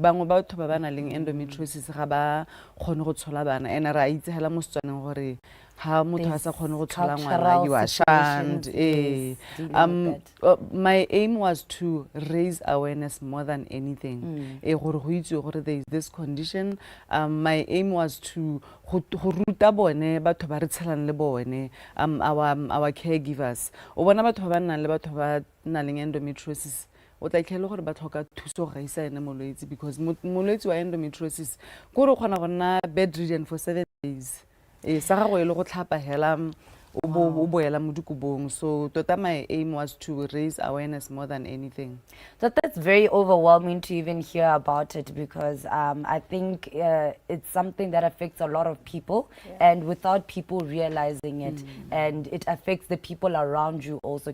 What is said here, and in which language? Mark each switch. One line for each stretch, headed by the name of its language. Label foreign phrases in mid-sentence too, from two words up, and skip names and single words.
Tswana: Bangwe ba batho ba ba na leng endometriosis ga ba kgone go tshola bana, and ra itse hela mo Setswaneng gore ha motho a sa kgone go tshola ngwana
English: you are shunned. My aim was to raise awareness more than anything.
Tswana: Gore go itse gore
English: there is this condition. My aim was to
Tswana: go ruta bone batho ba re tshelang le bone,
English: our caregivers.
Tswana: O bona batho ba nang le batho ba nang le endometriosis o tla tlhela gore ba tlhoka thuso ga isa ene molwetse, because molwetse wa endometriosis gore o kgona go nna
English: bedridden for 7 days.
Tswana: Sa gagwe le go tlhapa hela o boela mo dikobong.
English: So tota my aim was to raise awareness more than anything. So that's very overwhelming to even hear about it, because I think it's something that affects a lot of people, and without people realizing it, and it affects the people around you also.